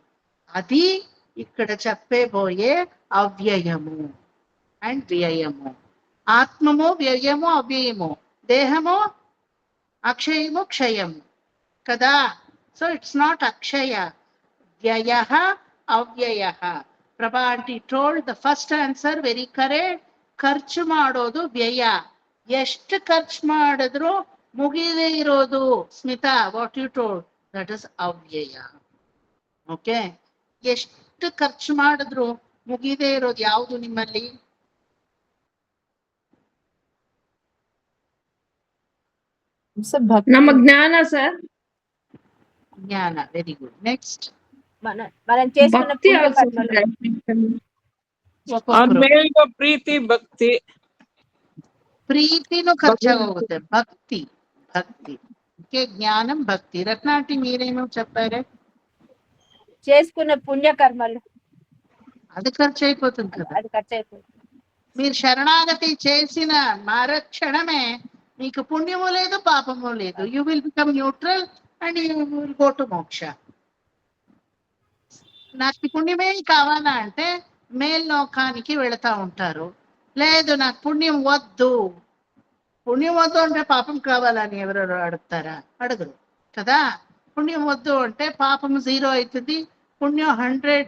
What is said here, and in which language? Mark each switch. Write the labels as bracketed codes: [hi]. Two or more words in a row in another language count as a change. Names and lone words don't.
[te] అది ఇక్కడ చెప్పబోయే అవ్యయము అండ్ వ్యయము. ఆత్మము వ్యయము అవ్యయము, దేహము అక్షయము క్షయము కదా. [en] So it's not అక్షయ, వ్యయ ಅವ್ಯಯ. ಪ್ರಭಾ ಆಂಟಿ told the first answer very correct. [kn] ಖರ್ಚು ಮಾಡೋದು ವ್ಯಯ. ಎಷ್ಟು ಖರ್ಚು ಮಾಡಿದ್ರು ಮುಗಿದೇ ಇರೋದು ಸ್ಮಿತಾ, [en] What you told, that is avyaya. [kn] ಓಕೆ, ಎಷ್ಟು ಖರ್ಚು ಮಾಡಿದ್ರು ಮುಗಿದೇ ಇರೋದು ಯಾವುದು ನಿಮ್ಮಲ್ಲಿ? ನಮ್ಮ ಜ್ಞಾನ ಸರ್. ಜ್ಞಾನ, [en] very good. [te] నెక్స్ట్ మనం చేసుకున్న భక్తి [kn] ಆದ್ಮೇಲೆ ಪ್ರೀತಿ ಭಕ್ತಿ. [te] ప్రీతిను ఖర్చు ఆಗುತ್ತೆ, భక్తి భక్తి ఓకే, జ్ఞానం భక్తి. రత్నాటి మీరేమో చెప్పారే? చేసుకున్న పుణ్యకర్మలు అది ఖర్చు అయిపోతుంది కదా. అది ఖర్చు అయిపోతుంది. మీరు శరణాగతి చేసిన మరుక్షణమే మీకు పుణ్యము లేదు పాపము లేదు. [en] You will become neutral and you will go to moksha. [te] నాకు పుణ్యమే కావాలా అంటే మేల్లోకానికి వెళతా ఉంటారు. లేదు నాకు పుణ్యం వద్దు, పుణ్యం వద్దు అంటే పాపం కావాలని ఎవరెవరు అడుగుతారా? అడగరు కదా. పుణ్యం వద్దు అంటే పాపం 0 అవుతుంది, పుణ్యం 100.